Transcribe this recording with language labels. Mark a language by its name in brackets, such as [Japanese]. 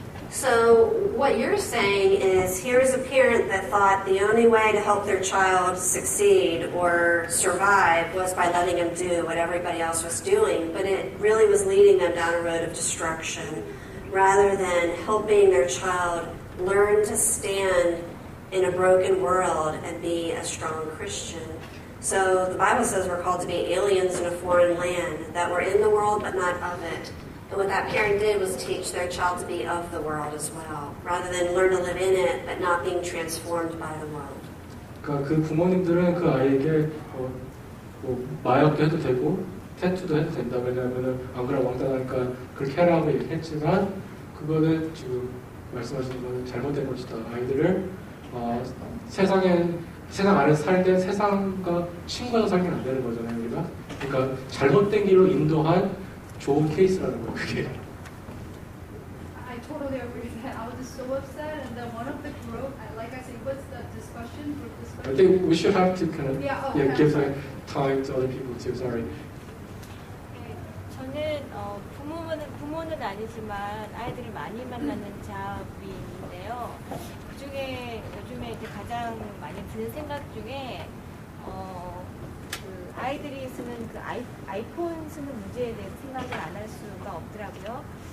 [English] So what you're saying is here's a parent that thought the only way to help their child succeed or survive was by letting him do what everybody else was doing, but it really was leading them down a road of destruction rather than helping their child learn to stand in a broken world and be a strong Christian. So the Bible says we're called to be aliens in a foreign land, that we're in the world but not of it. And what that parent did was teach their child to be of the world as well, rather than learn to live in it, but not being transformed by the world. [Korean] 그 부모님들은 그 아이에게 뭐 마약도 해도 되고 태투도 해도 된다. 왜냐하면은 안 그래 왕따하니까 그렇게 하라고 얘기했지만 그거는 지금 말씀하시는 거는 잘못된 것이다. 아이들을 세상 안에서 살 때 세상과 친구가 살면 안 되는 거잖아요, 우리가. 그러니까 잘못된 길로 인도한 좋은 케이스라는 거예요, 그게. [English] I totally agree with that. I was just so upset, and then one of the group, like I said, what's the discussion? Group discussion? I think we should have to kind of give okay. time to other people too. Sorry. [Korean] 저는 부모는 아니지만 아이들을 많이 만나는 자업인인데요. 그중에 요즘에 이제 가장 많이 드는 생각 중에 그 아이들이 쓰는 그 아이폰 쓰는 문제에 대해서 생각을 안 할 수가 없더라고요.